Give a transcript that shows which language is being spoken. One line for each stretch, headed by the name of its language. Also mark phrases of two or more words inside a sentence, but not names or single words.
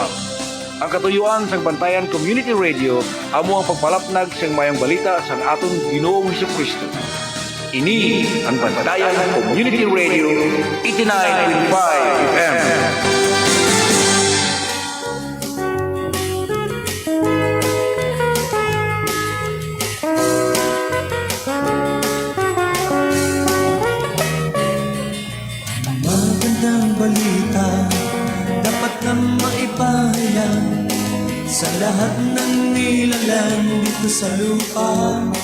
Hiligaynon: Ang katuyuan sang Bantayan Community Radio amo ang pagpalapnag sang mayang balita sang aton Ginoong Hesukristo. Ini ang Bantayan Community Radio 89.5 FM.
Filipino: Magandang balita dapat na maipahayag sa lahat ng nilalang dito sa lupa,